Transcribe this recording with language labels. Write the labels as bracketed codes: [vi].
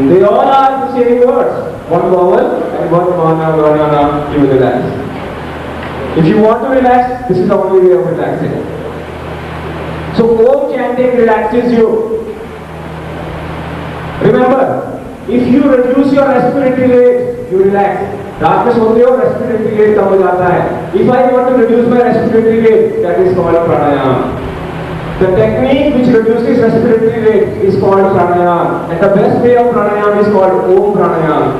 [en] They all are the same words. One vowel and one mana gana, you will relax. If you want to relax, this is the only way of relaxing. So Om chanting relaxes you. Remember, if you reduce your respiratory rate, you relax. [hi] रात में सोते हो, respiratory rate कम हो जाता है. [en] If I want to reduce my respiratory rate, that is called pranayama. The technique which reduces respiratory rate is called pranayama, and the best way of pranayama is called Om pranayama.